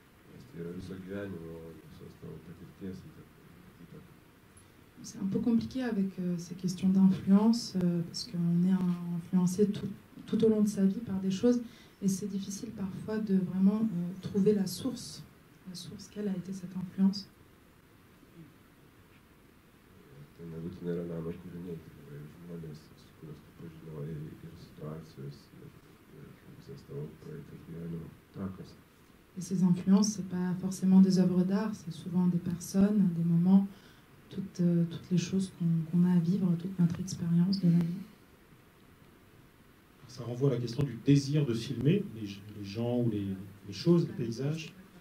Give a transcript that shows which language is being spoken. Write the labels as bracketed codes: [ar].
[lt] Nes tai yra viso gyvenimo, visos tavo patirties įtaka. [fr] C'est un peu compliqué avec ces questions d'influence, parce qu'on est influencé tout au long de sa vie par des choses, et c'est difficile parfois de vraiment trouver la source, quelle a été cette influence. [lt] Tai nebūtinai yra meno kūriniai, tai yra žmonės, su kuriuos tu pažinojai, ir situacijos, ir visas tavo praeitas gyvenimo takas. [fr] Et ces influences, ce n'est pas forcément des œuvres d'art, c'est souvent des personnes, des moments, toutes les choses qu'on a à vivre, toute notre expérience de la vie. Ça renvoie à la question du désir de filmer les gens ou les choses, les paysages.